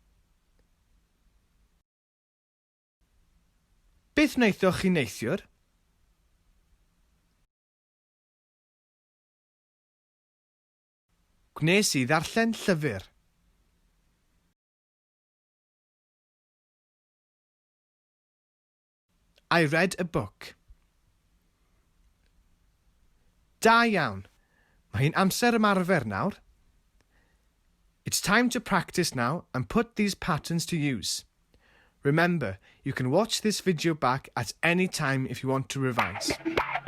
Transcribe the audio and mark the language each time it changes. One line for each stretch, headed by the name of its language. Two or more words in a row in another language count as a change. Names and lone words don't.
Welsh: Beth wnaethoch chi neithiwr? Gwnes I ddarllen llyfr.
English: I read a book.
Welsh: Da iawn. Mae hi'n amser ymarfer nawr.
English: It's time to practice now and put these patterns to use. Remember, you can watch this video back at any time if you want to revise.